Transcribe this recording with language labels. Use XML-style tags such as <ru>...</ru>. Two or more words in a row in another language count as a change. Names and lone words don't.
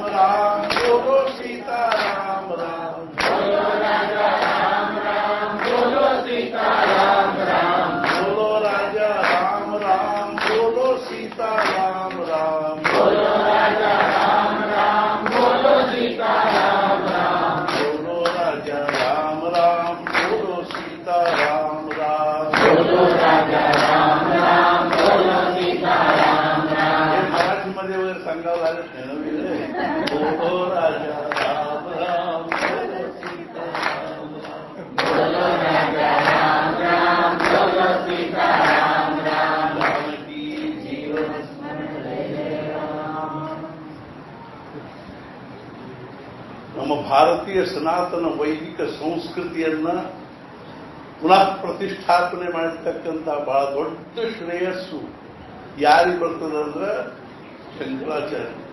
<hi>राम, बोलो सीता राम राम, बोलो राजा राम राम, बोलो सीता राम राम, बोलो राजा राम राम, बोलो सीता राम राम, बोलो राजा राम राम, बोलो सीता राम राम, बोलो राजा राम राम, बोलो सीता राम राम, बोलो राजा राम राम, बोलो सीता राम राम.</hi> <mr>हे मराठीमध्ये वगैरे सांगावं लागत नाही नवीन.</mr> <hi>बोलो राजा राम राम, बोलो सीता राम राम, बोलो राजा राम राम, बोलो सीता राम राम. जानकी जीवन स्मरण राम.</hi> <kn>ನಮ್ಮ ಭಾರತೀಯ ಸನಾತನ ವೈದಿಕ ಸಂಸ್ಕೃತಿಯನ್ನ ಪುನಃ ಪ್ರತಿಷ್ಠಾಪನೆ ಮಾಡಿರ್ತಕ್ಕಂಥ ಬಹಳ ದೊಡ್ಡ ಶ್ರೇಯಸ್ಸು ಯಾರಿಗೆ ಬರ್ತದಂದ್ರೆ ಶಂಕರಾಚಾರ್ಯ.</kn>